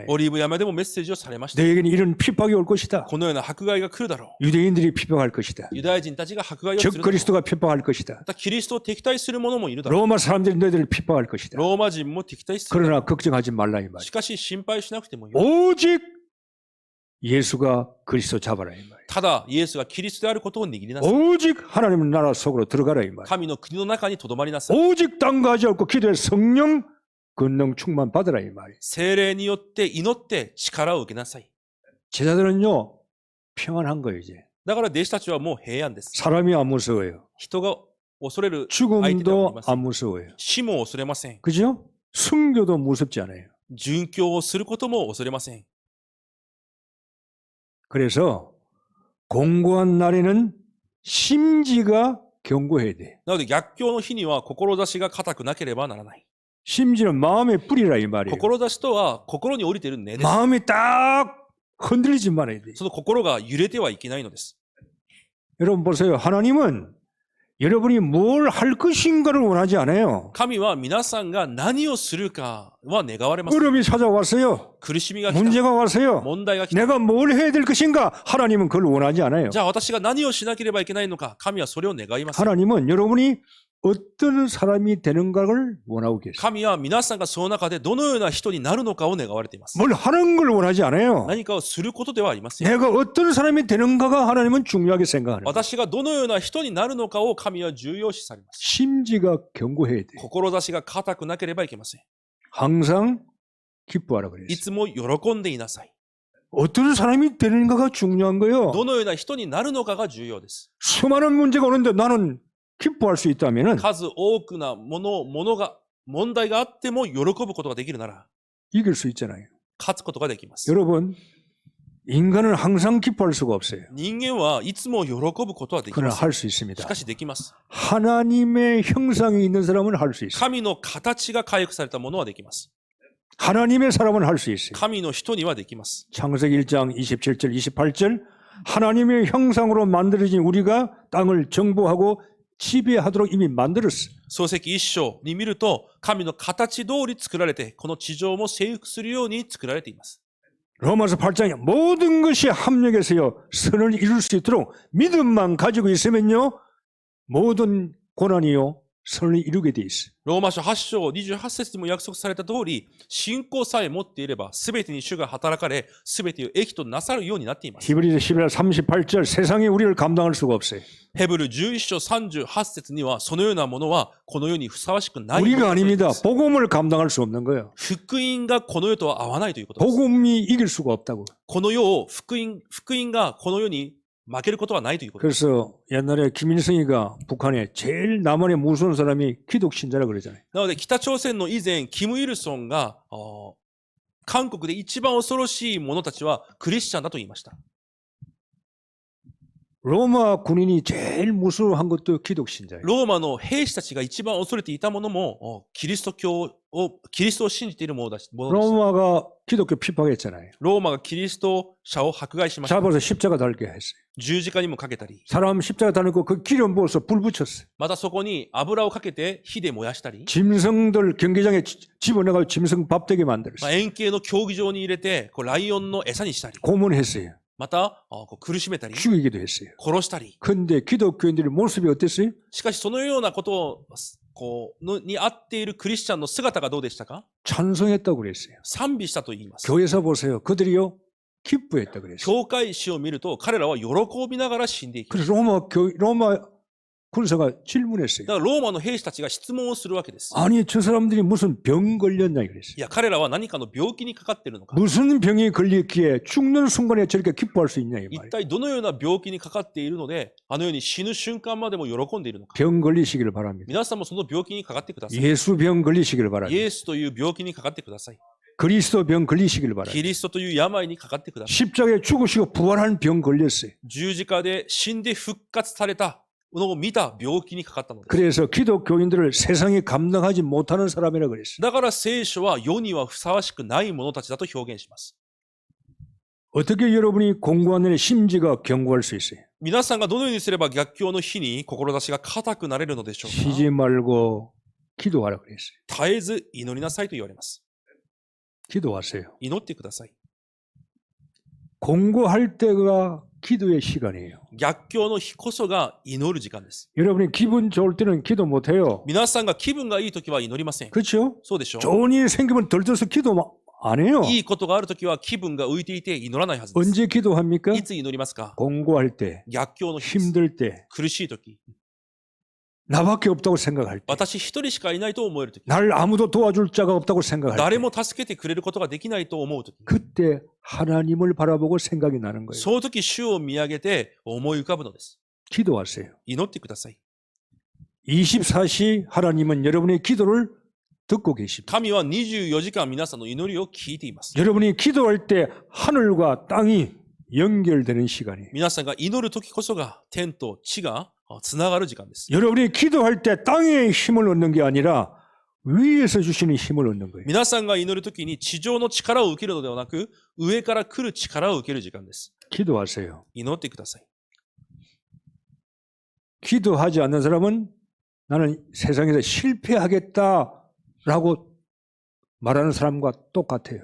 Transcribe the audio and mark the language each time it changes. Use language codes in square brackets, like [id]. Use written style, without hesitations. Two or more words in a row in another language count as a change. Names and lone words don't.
[ja] オリーブ山でもメッセージをされました。 [ko] 너에게는 이런 핍박이 올 것이다. [ja] このような迫害が来るだろ [ko] 유대인들이 핍박할 것이다. [ja] う。ユダヤ人たちが迫害をす [ko] 적 [ja] るだろう。 [ko] 그리스도가 핍박할 것이다. [ja] またキリストを敵対する者もいるだろ [ko] 로마 사람들이 너희들을 핍박할 것이다. [ja] う。ローマ人も敵対する。 [ko] 그러나 걱정하지 말라 이 말이에요. [ja] しかし心配しなくてもいい。 [ko] 오직 예수가 그리스도 잡아라 이 말이에요. [ja] ただ、イエスがキリストであることを握りなさい。 [ko] 오직 하나님 나라 속으로 들어가라 이 말이에요. [ja] 神の国の中に留まりなさい。 [ko] 오직 땅가지 않고 기도에 성령 권능 충만 받으라 이 말이에요. [ja] 聖霊によって祈って力を受けなさい。 [ko] 제자들은요 평안한 거예요 이제. [ja] だから弟子たちはもう平安です。 [ko] 사람이 안 무서워요. [ja] 人が恐れる相手ではあり [ko] 죽음도 [ja] ません。 [ko] 안 무서워요. [ja] 死も恐れません。 [ko] 그죠? 순교도 무섭지 않아요. [ja] 殉教をすることも恐れません。 [ko] 그래서 공고한 날에는 심지가 견고해야 돼. [ja] なので逆境の日には志が固くなければならない。 [ko] 심지는 마음의 뿌리라 이 말이에요. [ja] 志とは心に降りている根です。 [ko] 마음이 딱 흔들리지 말아야 돼. [ja] その心が揺れてはいけないのです。 [ko] 여러분 보세요. 하나님은 여러분이 뭘 할 것인가를 원하지 않아요. [ja] 神は皆さんが何をするかは願われます。 [ko] 어려움이 찾아왔어요. [ja] 苦しみが来た。 [ko] 문제가 왔어요. [ja] 問題が来た。 [ko] 내가 뭘 해야 될 것인가? 하나님은 그걸 원하지 않아요. [ja] じゃあ私が何をしなければいけないのか、神はそれを願います。 [ko] 하나님은 여러분이 어떤 사람이 되는가를 원하고 계세요. [ja] 神は皆さんがその中でどのような人になるのかを願われています。 [ko] 뭘 하는 걸 원하지 않아요. [ja] 何かをすることではありません。 [ko] 내가 어떤 사람이 되는가가 하나님은 중요하게 생각하는 거예요. [ja] 私がどのような人になるのかを神は重要視されます。 [ko] 심지가 견고해야 돼. [ja] 志が固くなければいけません。 [ko] 항상 기뻐하라 그랬어요. [ja] いつも喜んでいなさい。 [ko] 어떤 사람이 되는가가 중요한 거예요. [ja] どのような人になるのかが重要です。 [ko] 수많은 문제가 오는데 나는 기뻐할 수 있다면은 [ja] 数多くな問題があっても喜ぶことができるなら [ko] 이길 수 있잖아요. [ja] 勝つことができます。 [ko] 여러분 인간은 항상 기뻐할 수가 없어요. [ja] 人間はいつも喜ぶことはでき [ko] 그러나 [ja] ます。 [ko] 할 수 [ja] し [ko] 있습니다. [ja] かしできます。 [ko] 하나님의 형상이 있는 사람은 할 수 있어요. [ja] 神の形が回復されたものはできます。 [ko] 하나님의 사람은 할 수 있어요. [ja] 神の人にはできます。 [ko] 창세기 1장 27절 28절 하나님의 형상으로 만들어진 우리가 땅을 정복하고 지배하도록 이미 만들었어. [ja] 創世記一章に見ると、神の形通り作られて、この地上も征服するように作られています。 [ko] 로마서 8장에 모든 것이 합력해서요 선을 이룰 수 있도록 믿음만 가지고 있으면요 모든 고난이요 선을 이루게 돼 있어. [ja] ローマ書8章28節にも約束された通り、信仰さえ持っていれば、すべてに主が働かれ、すべてを益となさるようになっています。 [ko] 히브리서 11장 38절 세상이 우리를 감당할 수가 없어요. [ja] ヘブル11章38節には、そのようなものはこの世にふさわしくない。 [ko] 우리가 아닙니다. 복음을 감당할 수 없는 거예요. [ja] 福音がこの世とは合わないということです。 [ko] 복음이 이길 수가 없다고. [ja] この世を福音がこの世に負けることはないということです。 [ko] 그래서 옛날에 김일성이가 북한에 제일 남한에 무서운 사람이 기독 신자라 그러잖아요. [ja] なので北朝鮮の以前、キム・イルソンが韓国で一番恐ろしい者たちはクリスチャンだと言いました。 [ko] 로마 군인이 제일 무서워한 것도 기독 신자예요. [ja] ローマの兵士たちが一番恐れていたものもキリストを信じているものでした。 [ko] 로마가 기독교 핍박했잖아요. [ja] ローマがキリスト者を迫害しました。 [ko] 잡아서 십자가 달게 했어요. [ja] 十字架にもかけたり、 [ko] 사람 십자가 달고 그 기름 부어서 불 붙였어요. [ja] またそこに油をかけて火で燃やしたり、 [ko] 짐승들 경기장에 집어넣어 짐승 밥 되게 만들었어요. [ja] 円形の競技場に入れてライオンの餌にしたり、 [ko] 고문했어요. [ja] また苦しめたり、 [ko] 죽이기도 했어요. [ja] 殺したり。 [ko] 근데 기독교인들의 모습이 어땠어요? [ja] しかしそのようなことに合っているクリスチャンの姿がどうでしたか？ [ko] 찬송했다고 그랬어요. [ja] 賛美したと言います。 [ko] 교회에서 보세요. 그들이요 기뻐했다고 그랬어요. [ja] 教会史を見ると彼らは喜びながら死んでいきます。 [ko] 그래서 로마 군사가 질문했어요. [ja] だからローマの兵士たちが質問をするわけです。 [ko] 아니 저 사람들이 무슨 병 걸렸냐 그랬어요. [ja] いや、彼らは何かの病気にかかっているのか。 [ko] 무슨 병이 걸렸기에 죽는 순간에 저렇게 기뻐할 수 있냐 이 [ja] 一 [ko] 말이에요. [ja] 体どのような病気にかかっているので、あのように死ぬ瞬間までも喜んでいるのか。 [ko] 병 걸리시기를 바랍니다. [ja] 皆さんもその病気にかかってください。 [ko] 예수 병 걸리시기를 [ja] イ [ko] 바랍니다. [ja] エスという病気にかかってください。 [ko] 그리스도 병 걸리시기를 바랍니다. [ja] キリストという病にかかってください。 [ko] 십자가에 죽으시고 부활한 병 걸렸어요. [ja] 十字架で死んで復活されたのを見た病気にかかったのです。 [ko] 그래서 기독교인들을 세상이 감당하지 못하는 사람이라 그랬어요. [ja] だから聖書は世にはふさわしくない者たちだと表現します。 [ko] 어떻게 여러분이 공고한 내 심지가 견고할 수 있어요? [ja] 皆さんがどのようにすれば逆境の日に志が固くなれるのでしょうか。 [ko] 쉬지 말고 기도하라 그랬어요. [ja] 絶えず祈りなさいと言われます。 [ko] 기도하세요. [ja] 祈ってください。 [ko] 공고할 때가 기도의 시간이에요. [ja] 逆境の日こそが祈る時間です。 [ko] 여러분이 기분 좋을 때는 기도 못해요. [ja] 皆さんが気分がいいときは祈りません。 [ko] 그렇죠? [ja] そうでしょう。 [ko] 좋은 일이 생기면 들떠서 기도 안 해요. [ja] いいことがあるときは気分が浮いていて祈らないはずです。 [ko] 언제 기도합니까? [ja] いつ祈りますか？ [ko] 공고할 때, [ja] 逆境の日です。 [ko] 힘들 때, [ja] 苦しいとき。 [ko] 나밖에 없다고 생각할 때, [ja] 私一人しかいないと思えるとき。 [ko] 날 아무도 도와줄 자가 없다고 생각할 [ja] 誰 [ko] 때, [ja] も助けてくれることができないと思うとき。 [ko] 그때 하나님을 바라보고 생각이 나는 거예요. [ja] その時主を見上げて思い浮かぶのです。 [ko] 기도하세요. [ja] 祈ってください。 [ko] 24시 하나님은 여러분의 기도를 듣고 계십니다. [ja] 神は24時間皆さんの祈りを聞いています。 [ko] 여러분이 기도할 때 하늘과 땅이 연결되는 시간이에요. [ja] 皆さんが祈る時こそが天と地がつながる時間です。 [ko] 여러분이 기도할 때 땅의 힘을 얻는 게 아니라 위에서 주시는 힘을 얻는 거예요. [ja] 皆さんが祈る時に地上の力を受けるのではなく、上から来る力を受ける時間です。 [ko] 기도하세요. [ja] 祈ってください。 [ko] 기도하지 않는 사람은 나는 세상에서 실패하겠다라고 말하는 사람과 똑같아요.